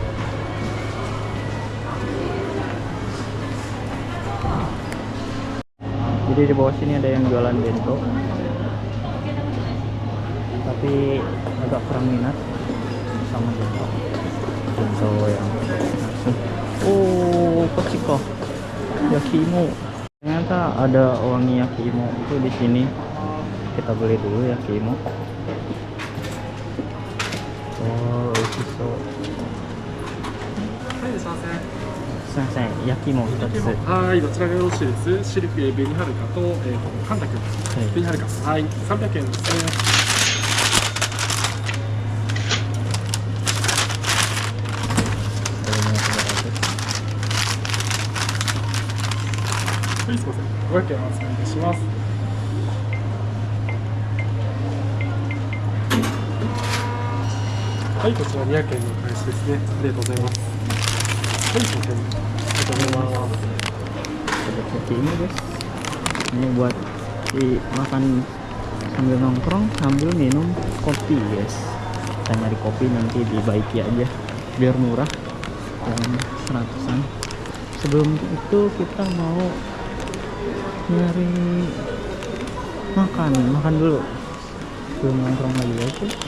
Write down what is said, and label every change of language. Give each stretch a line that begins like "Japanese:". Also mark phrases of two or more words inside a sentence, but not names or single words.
Indonesian: Jadi di bawah sini ada yang jualan bento, tapi agak kurang minat sama bento yang langsung. Oh, Kochiko yakiimo. Ternyata ada wangi yakiimo itu di sini. Kita beli dulu yakiimo.
Japanese: Oh, oishiso. 先生、焼き芋 2つ。はい、どちらがよろしいです。シルク紅はるかとカンタク紅はるか。はい、300円ですね。はい、すみません。500円お預かりいたします。はい、こちら200円のお返しですね。ありがとうございます。はい、すみません。ありがとうございます。
Indonesian: Seperti ini guys. Ini buat dimakan sambil nongkrong sambil minum kopi guys. Kita nyari kopi nanti di Baiki aja biar murah, yang 100-an. Sebelum itu kita mau nyari makan dulu sebelum nongkrong lagi aja.